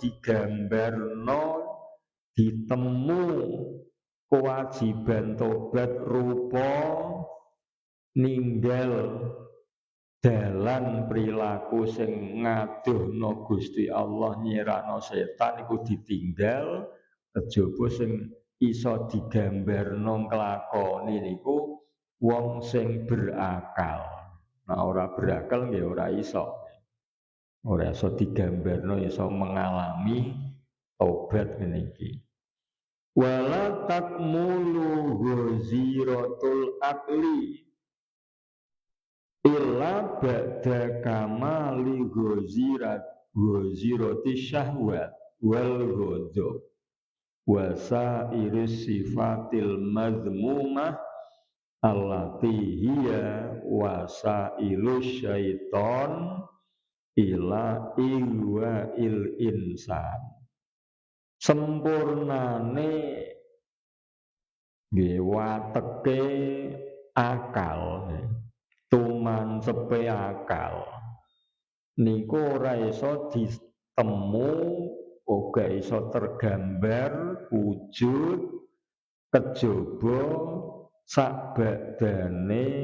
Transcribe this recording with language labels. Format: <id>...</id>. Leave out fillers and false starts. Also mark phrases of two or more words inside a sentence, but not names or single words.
<jv>digambarno ditemu kewajiban tobat rupa ninggal dalan perilaku sing ngaduhno Gusti Allah, nyirakno setan iku ditinggal, kejaba sing iso digambarno nglakoni niku wong sing berakal. Nah, ora berakal nggih ora iso. Ora iso digambarno iso mengalami tobat ngene iki.</jv> <ar>ولا تكمل غريزة العقل إلا بعد كمال غريزة الشهوة والغضب وسائر الصفات المذمومة التي هي وسائل الشيطان إلى الإنسان.</ar> <jv>Sempurnane nggih wateke akal, tumancepe akal niku ora iso ditemu, ora iso tergambar wujud kejaba sakbadane</jv>